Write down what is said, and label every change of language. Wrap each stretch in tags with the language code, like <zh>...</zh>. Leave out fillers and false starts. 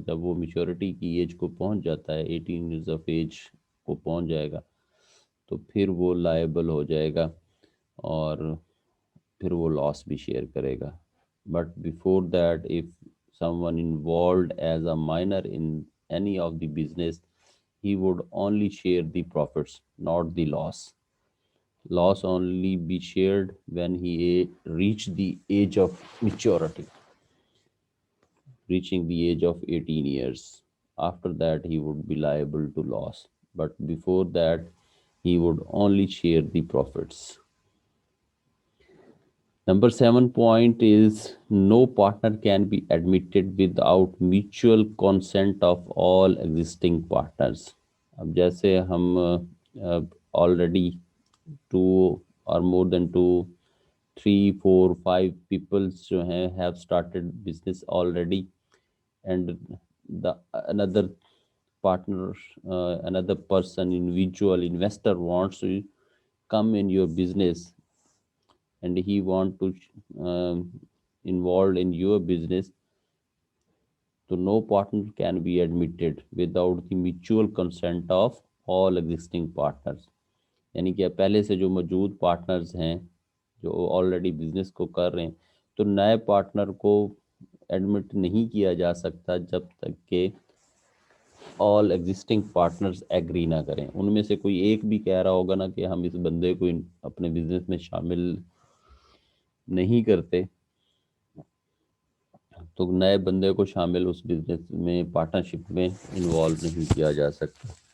<ur>جب وہ میچورٹی کی ایج کو پہنچ جاتا ہے، 18 ایئرز آف ایج کو پہنچ جائے گا، تو پھر وہ لائبل ہو جائے گا اور پھر وہ لاس بھی شیئر کرے گا.</ur> <en>But before that if someone involved as a minor in any of the business he would only share the profits, not the loss. Loss only be shared when he reach the age of maturity, reaching the age of 18 years. After that, he would be liable to loss. But before that, he would only share the profits. Number 7 point is no partner can be admitted without mutual consent of all existing partners.</en> <ur>اب جیسے ہم</ur> <en>already 2 or more than 2, 3, 4, 5 peoples</en> <ur>جو ہیں</ur> <en>have started business already, and the another partner, another person, individual investor wants to come in your business and he want to involved in your business. So no partner can be admitted without the mutual consent of all existing partners.</en> <ur>یعنی کہ پہلے سے جو موجود partners ہیں جو already business کو کر رہے ہیں، تو نئے پارٹنر کو ایڈمٹ نہیں کیا جا سکتا جب تک کہ آل ایگزسٹنگ پارٹنرز ایگری نہ کریں. ان میں سے کوئی ایک بھی کہہ رہا ہوگا نا کہ ہم اس بندے کو اپنے بزنس میں شامل نہیں کرتے، تو نئے بندے کو شامل اس بزنس میں پارٹنرشپ میں انوالو نہیں کیا جا سکتا.</ur>